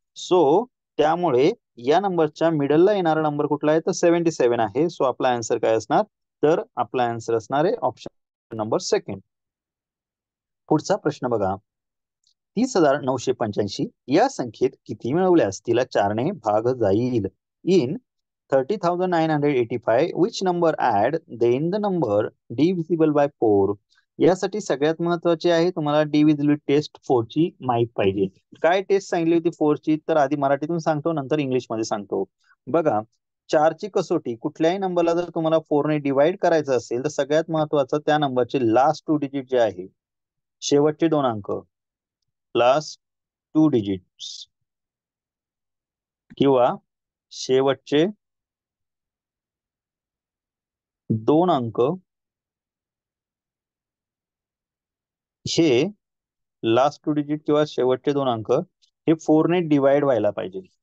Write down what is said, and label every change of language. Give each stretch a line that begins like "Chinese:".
Marathi: So त्यामुळे या नंबरच्या मिडलला येणारा नंबर कुठला आहे, तर 77 आहे. सो आपला आन्सर काय असणार, तर आपला आन्सर असणार आहे ऑप्शन नंबर सेकंड. पुढचा प्रश्न बघा. 30,985 या संख्येत किती मिळवल्यास तिला 4ने भाग जाईल?
English: In 30,985 which number add then the number divisible by 4?
Marathi: यासाठी सगळ्यात महत्वाचे आहे तुम्हाला डिव्हिजिबिलिटी टेस्ट 4 ची माहित पाहिजे. काय टेस्ट सांगितली होती 4 ची, तर आधी मराठीतून सांगतो नंतर इंग्लिश मध्ये सांगतो. बघा, 4 ची कसोटी, कुठल्याही नंबरला जर तुम्हाला 4 ने डिवाइड करायचं असेल तर सगळ्यात महत्वाचं त्या नंबरचे लास्ट 2 डिजिट जे आहे, शेवटचे 2 अंक, लास्ट 2 डिजिट्स किंवा शेवटचे 2 अंक, हे लास्ट 2 डिजिट किंवा शेवटचे 2 अंक हे 4 ने डिवाइड व्हायला पाहिजे.